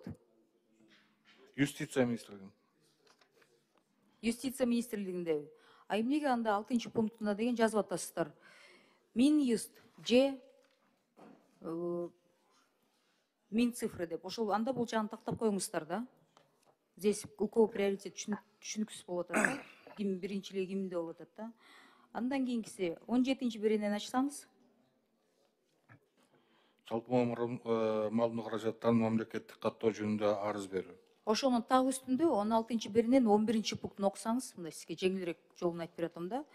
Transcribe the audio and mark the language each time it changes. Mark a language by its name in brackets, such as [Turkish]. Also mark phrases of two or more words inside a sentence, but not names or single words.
[Kyrgyz] Юстиция министрлиги. Юстиция министрлигиндеби? А эмнеге анда 6-пунктуна деген жазып атасыздар? Минюст же Минцифры деп. Ошол анда бул жагын тактап коюңуздар да. [Russian] Здесь у кого приоритет [Kyrgyz] түшүнүксүз болуп атат да. Ким биринчилиги кимде болуп атат да. Андан кийинкиси 17-беренени ачсаңыз. Жалпы маалымдоо каражаттарын мамлекеттик каттоо жөнүндө арыз берүү. Ошонун так үстүндө 16-беренен 11-пунктун окусаңыз, мындай сизге жеңилирээк жолун айтып бератам да.